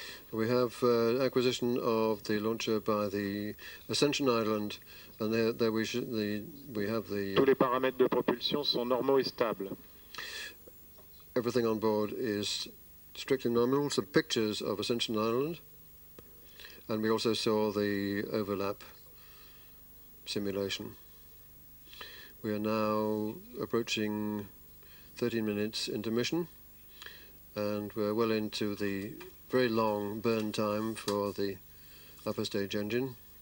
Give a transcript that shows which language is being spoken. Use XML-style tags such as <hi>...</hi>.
<en>We have acquisition of the launcher by the Ascension Island, and there we have the...</en> <fr>Tous les paramètres de propulsion sont normaux et stables.</fr> <en>Everything on board is strictly nominal. Some pictures of Ascension Island, and we also saw the overlap simulation. We are now approaching 13 minutes intermission, and we're well into the very long burn time for the upper stage engine.</en>